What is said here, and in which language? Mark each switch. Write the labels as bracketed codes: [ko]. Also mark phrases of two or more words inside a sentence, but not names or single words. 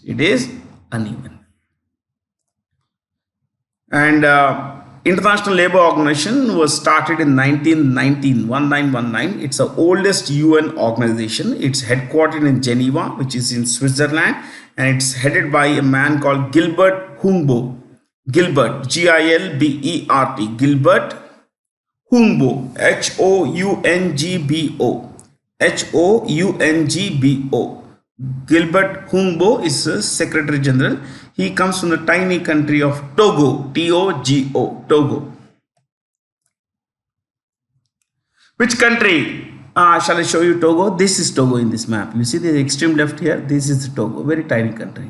[en] It is uneven. And International Labour Organization was started in 1919. It's the oldest UN organization. It's headquartered in Geneva, which is in Switzerland, and it's headed by a man called Gilbert Humbo. Gilbert, Gilbert, Gilbert Humbo, Houngbo, Houngbo. Gilbert Humbo is a Secretary General. He comes from the tiny country of Togo, Togo, Togo. Which country? Shall I show you Togo? This is Togo in this map. You see the extreme left here? This is Togo, very tiny country.